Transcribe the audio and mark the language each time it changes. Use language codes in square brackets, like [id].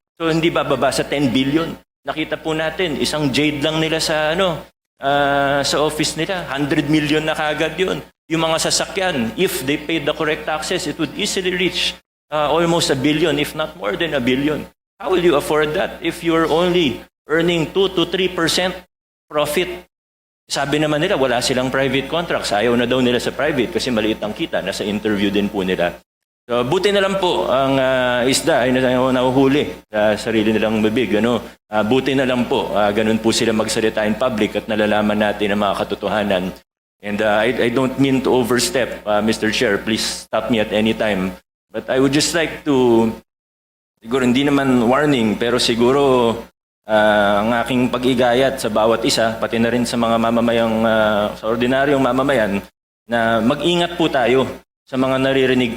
[tl] So hindi bababa sa 10 billion. Nakita po natin, isang jade lang nila sa sa office nila, 100 million na kagad yun. [en] Yung mga sasakyan, if they paid the correct taxes, it would easily reach almost 1 billion, if not more than 1 billion. How will you afford that if you're only earning 2 to 3% profit? [tl] Sabi naman nila, wala silang private contracts. Ayaw na daw nila sa private kasi maliit ang kita. Nasa interview din po nila. So, buti na lang po ang isda ay nahuhuli sa sarili nilang bibig. Buti na lang po. Ganun po sila magsalita in public at nalalaman natin ang mga katotohanan. [en] And I don't mean to overstep, Mr. Chair. Please stop me at any time. But I would just like to, [tl] siguro hindi naman warning, pero siguro ang aking pag-igayat sa bawat isa, pati na rin sa mga mamamayang, sa ordinaryong mamamayan, na mag-ingat po tayo sa mga naririnig po